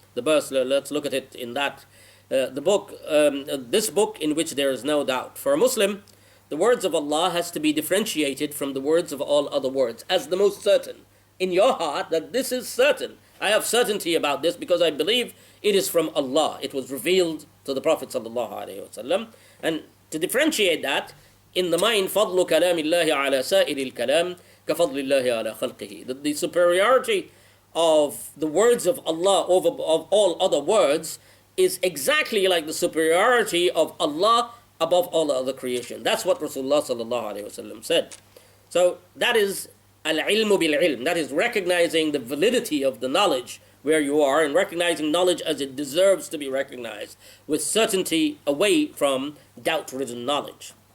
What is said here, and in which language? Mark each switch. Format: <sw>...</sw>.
<en>The verse, let's look at it in that this book in which there is no doubt. For a Muslim, the words of Allah has to be differentiated from the words of all other words as the most certain. In your heart, that this is certain. I have certainty about this because I believe it is from Allah. It was revealed to the Prophet ﷺ. And to differentiate that, in the mind,</en> <ar>فَضْلُ كَلَامِ اللَّهِ عَلَى سَائِرِ الْكَلَامِ كَفَضْلِ اللَّهِ عَلَى خَلْقِهِ.</ar> <en>The superiority of the words of Allah over of all other words is exactly like the superiority of Allah above all other creation. That's what Rasulullah ﷺ said. So that is al-ilmu bil-ilm. That is recognizing the validity of the knowledge where you are, and recognizing knowledge as it deserves to be recognized, with certainty away from doubt-ridden knowledge.</en>